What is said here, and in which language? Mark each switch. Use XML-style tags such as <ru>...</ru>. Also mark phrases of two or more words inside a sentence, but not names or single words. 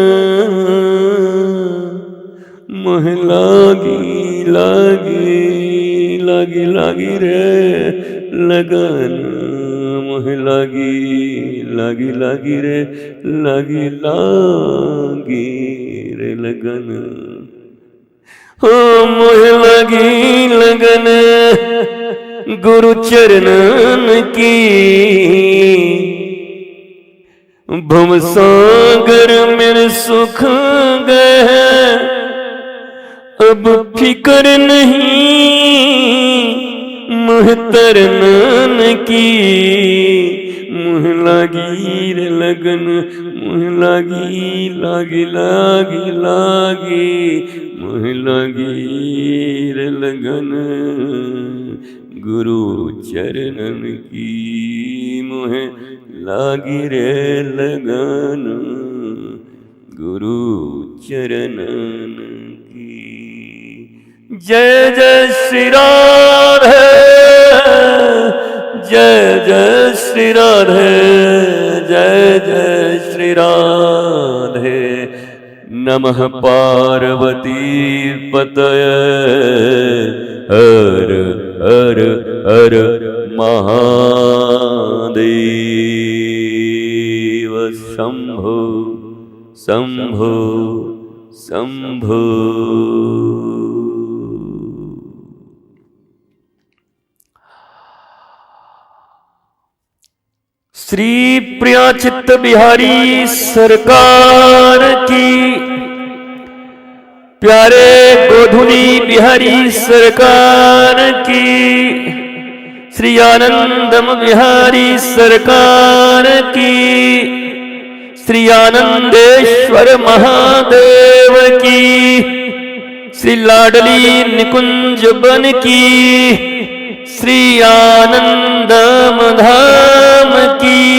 <hi>मोह लागी लागी लागी लागी रे लगन मोह लागी लागी लागी रे लागी लागी रे लगन हो मोह लागी लगन गुरु चरणन की भव सागर मेरे सुख गए अब फिक्र नहीं मोह तरनन की मोह लागी रे लगन मोह लागी लागी लागी लागी मोह लागी रे लगन गुरु चरणन की मोह लागी रे लगन गुरु चरणन की। जय जय श्री राधे जय जय श्री राधे जय जय श्री राधे</hi> <sa>नमः पार्वती पतये</sa> <hi>हर हर हर महादेव शंभो शंभो शंभो। श्री प्रिया चित्त बिहारी सरकार की, प्यारे गोधुली बिहारी सरकार की, श्री आनंदम बिहारी सरकार की, श्री आनंदेश्वर महादेव की, श्री लाडली निकुंज बन की, श्री आनंदम धाम की,</hi>